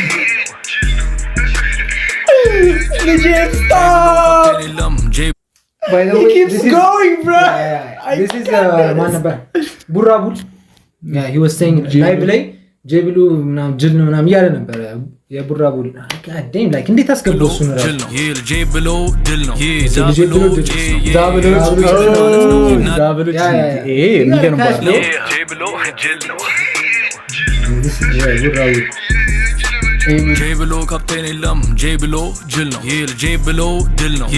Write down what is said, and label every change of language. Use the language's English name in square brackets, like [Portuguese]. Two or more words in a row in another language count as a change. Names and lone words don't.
[Amharic] ልጄ stop የለም ጄ [English] by the way he keeps going bro this is man [Amharic] ነበር ቡራቡል [English] yeah he was saying live [Amharic] ላይ ጄ ብሎ ምናምን ጅል ነው ምናምን ያለ ነበር የቡራቡል አዳም like እንዴት አስገባው እሱ ነው ጅል ነው ይሄ ጄ ብሎ ድል ነው ይሄ ዛ ብሎ ይሄ የሚገርም ባለ ጄ ብሎ ጅል ነው ጄ ብሎ ካፕቴን የለም ጄ ብሎ ጅል ነው ይሄ ጄ ብሎ ድል ነው